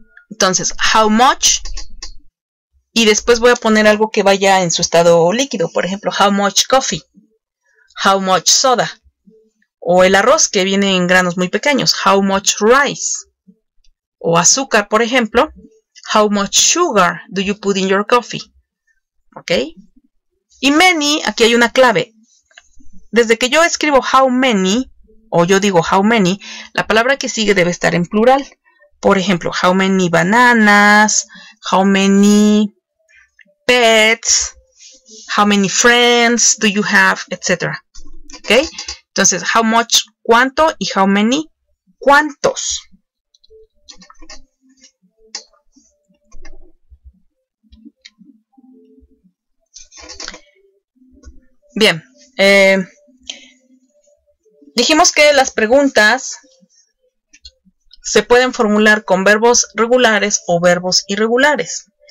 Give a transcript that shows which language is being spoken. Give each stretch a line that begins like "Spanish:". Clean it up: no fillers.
Spanish: Entonces, how much, y después voy a poner algo que vaya en su estado líquido. Por ejemplo,
English: how much coffee, how much soda,
Spanish: O el arroz, que viene en granos muy pequeños.
English: How much rice?
Spanish: O azúcar, por ejemplo.
English: How much sugar do you put in your coffee?
Spanish: ¿Ok? Y many, aquí hay una clave. Desde que yo escribo how many, o yo digo how many, la palabra que sigue debe estar en plural. Por ejemplo,
English: how many bananas, how many pets, how many friends do you have, etc.
Spanish: ¿Ok? Entonces, how much, cuánto, y how many, cuántos. Bien, dijimos que las preguntas se pueden formular con verbos regulares o verbos irregulares.